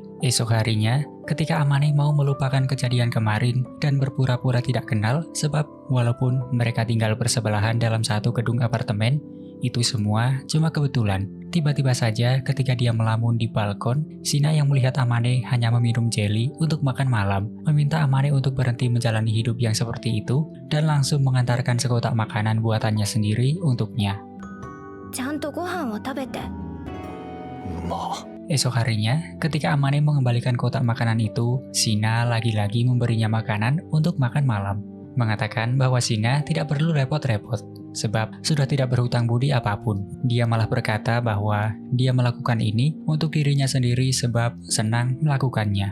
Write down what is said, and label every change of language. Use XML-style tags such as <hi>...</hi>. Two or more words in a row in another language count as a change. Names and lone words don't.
<id>Esok harinya, ketika Amane mau melupakan kejadian kemarin dan berpura-pura tidak kenal, sebab walaupun mereka tinggal bersebelahan dalam satu gedung apartemen, itu semua cuma kebetulan. Tiba-tiba saja ketika dia melamun di balkon, Shina yang melihat Amane hanya meminum jelly untuk makan malam, meminta Amane untuk berhenti menjalani hidup yang seperti itu dan langsung mengantarkan sekotak makanan buatannya sendiri untuknya.</id> <ja>ちゃんとご飯を食べて。</ja> <id>Esok harinya, ketika Amane mengembalikan kotak makanan itu, Shina lagi-lagi memberinya makanan untuk makan malam. Mengatakan bahwa Shina tidak perlu repot-repot, sebab sudah tidak berhutang budi apapun. Dia malah berkata bahwa dia melakukan ini untuk dirinya sendiri sebab senang melakukannya.</id>